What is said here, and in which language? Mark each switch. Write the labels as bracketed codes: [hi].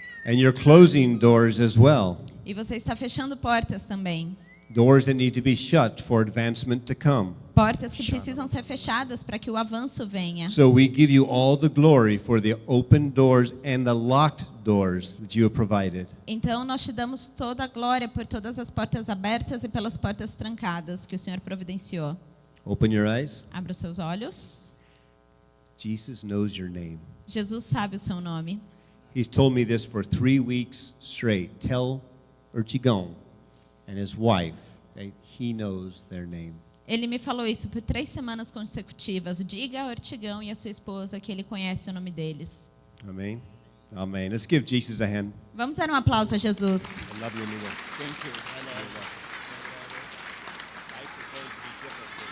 [en] And you're closing doors as well, [pt] E você está fechando portas também. [en] doors that need to be shut for advancement to come. [pt] Portas que precisam ser fechadas para que o avanço venha. [en] So we give you all the glory for the open doors and the locked doors that you have provided. [pt] Então nós te damos toda a glória por todas as portas abertas e pelas portas trancadas que o Senhor providenciou. [en] Open your eyes. [pt] Abra os seus olhos. [en] Jesus knows your name. [pt] Jesus sabe o seu nome. [en] He's told me this for 3 weeks straight. Tell Urtigão and his wife that he knows their name. [pt] Ele me falou isso por 3 semanas consecutivas. Diga ao Ortigão e à sua esposa que ele conhece o nome deles. [en] Amen. Amen. Let's give Jesus a hand. [pt] Vamos dar um aplauso a Jesus. [en] I love you, Nina. Thank you. I love I prefer to be different.